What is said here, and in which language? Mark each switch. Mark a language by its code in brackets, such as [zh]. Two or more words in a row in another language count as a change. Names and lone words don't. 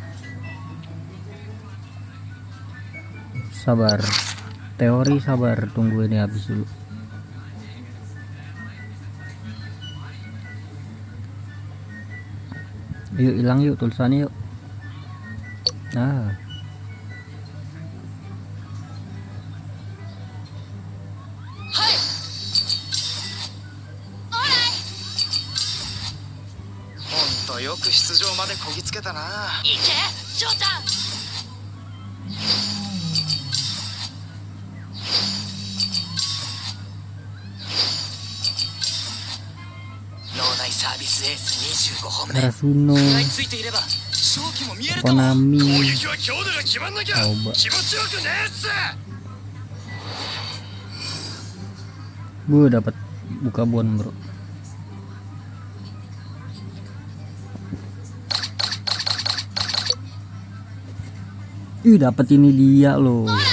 [id] Sabar. Teori sabar. Tunggu ini habis dulu. Yuk hilang yuk tulisannya yuk. Nah. [ja] よく出場までこぎつけたな。いけジョーちゃん。脳内サービスエース25本目。 Karasuno. 食らいついていれば勝機も見えるかも。 Konami. 攻撃は強度が決まんなきゃ Coba. 気持ちよくねえっす。 [id] Gue dapat buka bon bro. Dapat ini dia loh.